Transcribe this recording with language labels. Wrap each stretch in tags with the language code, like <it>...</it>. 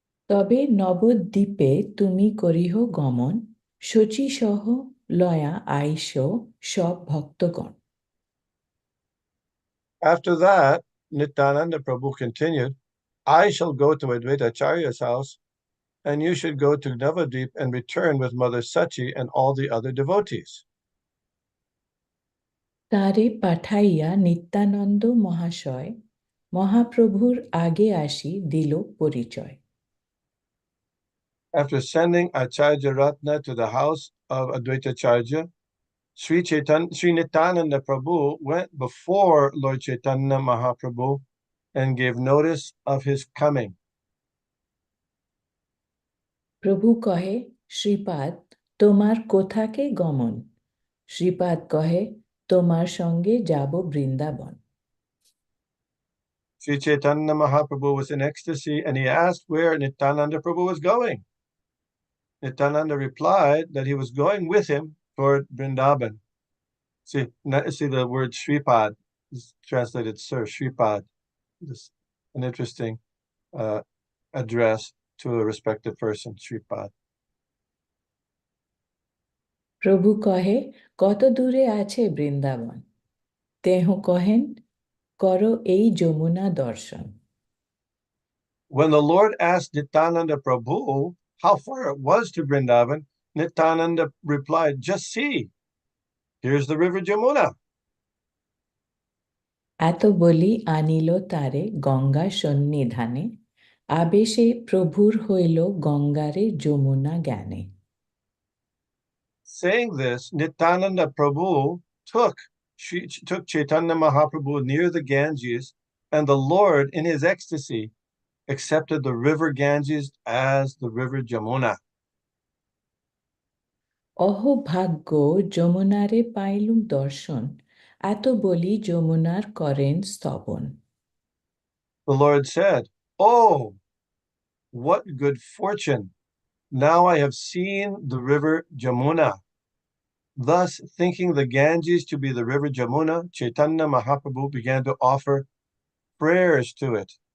<bn>তবে নবদ্বীপে তুমি করিহ গমন শচী সহ লয়া আইস সব ভক্তগণ.</bn> <en>After that, Nityananda Prabhu continued, I shall go to Advaita Acharya's house, and you should go to Navadvip and return with Mother Sachi and all the other devotees.</en> <bn>তারে পাঠাইয়া নিত্যানন্দ মহাশয় মহাপ্রভুর আগে আসি দিল পরিচয়.</bn> <en>After sending Acharya Ratna to the house of Advaita Acharya, Sri Nityananda Prabhu went before Lord Chaitanya Mahaprabhu and gave notice of his coming.</en> <bn>প্রভু কহে শ্রীপাদ তোমার কোথাকে গমন শ্রীপাদ কহে তোমার সঙ্গে যাব Vrindavan.</bn> <en>Sri Chaitanya Mahaprabhu was in ecstasy and he asked where Nityananda Prabhu was going. Nityananda replied that he was going with him toward Vrindavan. See the word Shripad is translated Sir, Shripad. This an interesting address to a respected person, Shripad.</en> <bn>প্রভু কহে কত দূরে আছে বৃন্দাবন তেহ কহেন করো এই যমুনা দর্শন.</bn> <en>When the Lord asked Nityananda Prabhu how far it was to Vrindavan, Nityananda replied, just see, here's the river Jamuna.</en> <bn>এত বলি আনিল তারে গঙ্গা সন্নিধানে আবেশে প্রভুর হইল গঙ্গারে যমুনা জ্ঞানে.</bn> <en>Saying this, Nityananda Prabhu took Chaitanya Mahaprabhu near the Ganges, and the Lord, in his ecstasy, accepted the river Ganges as the river Jamuna.</en> <bn>অহোভাগ্য যমুনারে পাইলুম দর্শন এত বলি যমুনার করেন স্তবন.</bn> <en>The Lord said, oh, what good fortune! Now I have seen the river Jamuna. Thus, thinking the Ganges to be the river Jamuna, Chaitanya Mahaprabhu began to offer prayers to it.</en>